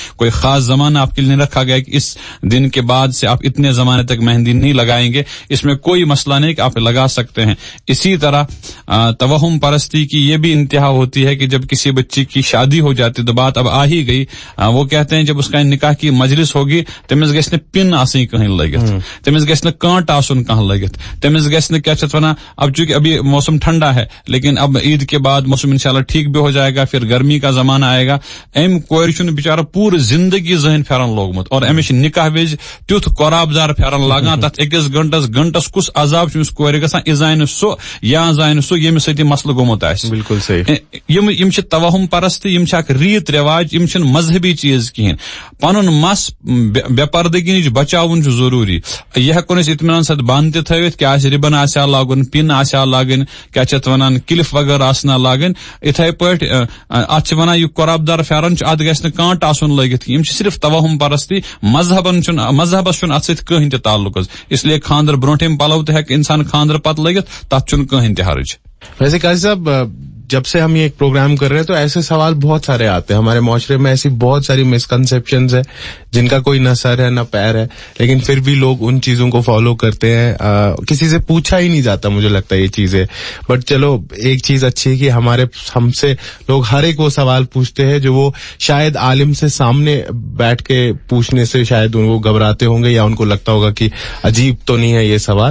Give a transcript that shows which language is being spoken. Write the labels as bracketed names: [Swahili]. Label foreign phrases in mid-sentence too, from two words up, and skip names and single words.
[Urdu] کوئی خاص زمانہ آپ کے لیے نہیں رکھا گیا کہ اس دن کے بعد سے آپ اتنے زمانے تک مہندی نہیں لگائیں گے. اس میں کوئی مسئلہ نہیں کہ آپ لگا سکتے ہیں. اسی طرح توہم پرستی کی یہ بھی انتہا ہوتی ہے کہ جب کسی بچی کی شادی ہو جاتی تو بات اب آ ہی گئی. وہ کہتے ہیں جب اس کا نکاح کی مجلس ہوگی [Kashmiri] تمس گژھِ نہٕ پن آسٕنۍ کہیں لگت, تمس گژھِ نہٕ کانٹ آسُن کہاں لگت, تمس گژھِ نہٕ کیا چھِ ونان. [Urdu] اب چونکہ ابھی موسم ٹھنڈا ہے لیکن اب عید کے بعد موسم انشاءاللہ ٹھیک بھی ہو جائے گا, پھر گرمی کا زمانہ آئے گا. [Kashmiri] ام کور چھُنہٕ بچارہ پوری زندگی زہن پھیرن لوگمت, اور امس نکاح وز تیُتھ قراب دار پھیرن لاگان تتھ أکِس گھنٹس کس عذاب چھُ کورِ گژھان, یہِ زانہِ سُہ یا زانہِ سُہ ییٚمِس سۭتۍ یہِ مسلہٕ گوٚمُت آسہِ. [Urdu] بالکل صحیح. [Kashmiri] یم چھِ توہم پرستی, یم چھِ اکھ ریت رواج, یم چھِنہٕ مذہبی چیز کہین. پنُن مس بے پردگی نش بچاوُن چھُ ضروری. یہ ہیکون أسۍ اطمینان سۭتۍ بند تہِ تھٲوِتھ کہ آسہِ رِبن آسیا لاگُن, پن آسیا لاگٕنۍ, کیا چھِ اتھ ونان کلف وغیرہ آسنا لاگٕنۍ. یِتھے پٲٹھۍ اتھ چھِ ونان یہِ قۄراب دار پھیرن چھُ اتھ گژھِ نہٕ کانٹ آسُن لٲگِتھ. یم چھِ صرف توہم پرستی. مذہبس چھُنہٕ اتھ سۭتۍ کٕہٕنۍ تہِ تعلق حظ. [Urdu] اس لیے [Kashmiri] خاندر برونٹھِم پلو تہِ ہیکہِ انسان خاندر پتہٕ لٲگِتھ, تتھ چھُنہٕ کٕہٕنۍ تہِ حرج. [Urdu] ویسے قاضی صاحب جب سے ہم یہ ایک پروگرام کر رہے ہیں تو ایسے سوال بہت سارے آتے ہیں. ہمارے معاشرے میں ایسی بہت ساری مسکنسیپشنز ہیں جن کا کوئی نہ سر ہے نہ پیر ہے, لیکن پھر بھی لوگ ان چیزوں کو فالو کرتے ہیں. کسی سے پوچھا ہی نہیں جاتا مجھے لگتا ہے یہ چیزیں. بٹ چلو ایک چیز اچھی ہے کہ ہم سے لوگ ہر ایک وہ سوال پوچھتے ہیں جو وہ شاید عالم سے سامنے بیٹھ کے پوچھنے سے شاید ان کو گھبراتے ہوں گے یا ان کو لگتا ہوگا کہ عجیب تو نہیں ہے یہ سوال.